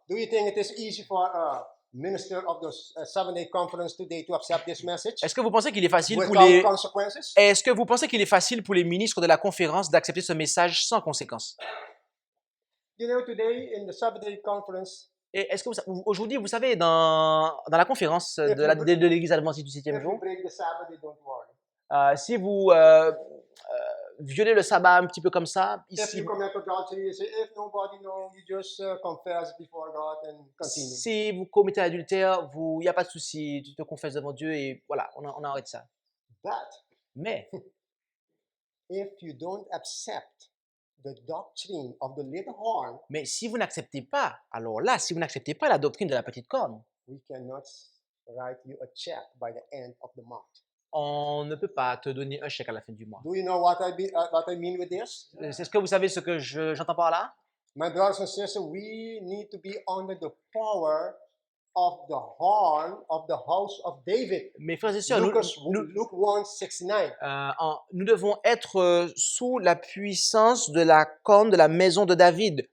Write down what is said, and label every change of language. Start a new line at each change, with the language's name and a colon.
English: Do you think it is easy for a minister of the 7-day conference today to accept this message
French: Est-ce que vous pensez qu'il est facile pour
English: without
French: les
English: consequences?
French: Est-ce que vous pensez qu'il est facile pour les ministres de la conférence d'accepter ce message sans conséquence?
English: You know, today in the 7-day conference,
French: Et est-ce que aujourd'hui, vous savez, dans la conférence de l'Église adventiste du 7e
English: if you
French: jour,
English: break the Sabbath, they don't worry.
French: si vous violez le sabbat un petit peu comme ça,
English: If
French: ici,
English: you commit adultery, you say, if nobody knows, you just confess before God and continue.
French: si vous commettez l'adultère, il n'y a pas de souci, tu te confesses devant Dieu et voilà, on arrête ça.
English: But
French: Mais
English: if you don't accept the doctrine of the little horn,
French: si vous n'acceptez pas, alors là, si vous n'acceptez pas la doctrine de la petite corne,
English: we cannot write you a check by the end of the month.
French: on ne peut pas te donner un chèque à la fin du mois.
English: Do you know what I mean with this?
French: Est-ce que vous savez ce que j'entends par là?
English: My brothers and sisters, we need to be under the power of the horn of the house of David.
French: Mes frères et sœurs,
English: Luke 1:69.
French: nous devons être sous la puissance de la corne de la maison de David.